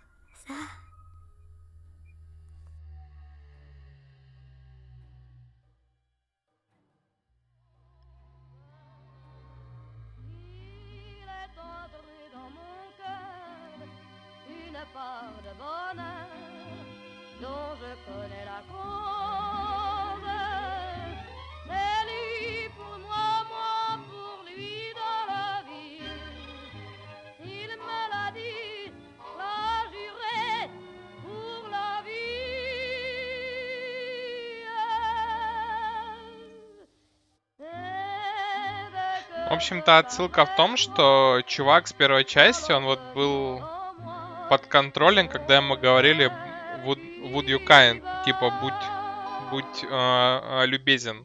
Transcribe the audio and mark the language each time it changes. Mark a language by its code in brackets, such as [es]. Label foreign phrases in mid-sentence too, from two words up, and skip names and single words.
[fr] Une part de bonheur dont je connais la cause. C'est lui pour moi, moi pour lui dans la vie. Il me l'a dit, l'a juré pour la vie. [ru] В общем-то, отсылка в том, что чувак с первой части, он вот был под контролем, когда ему говорили [en] would you kind, [ru] типа будь любезен.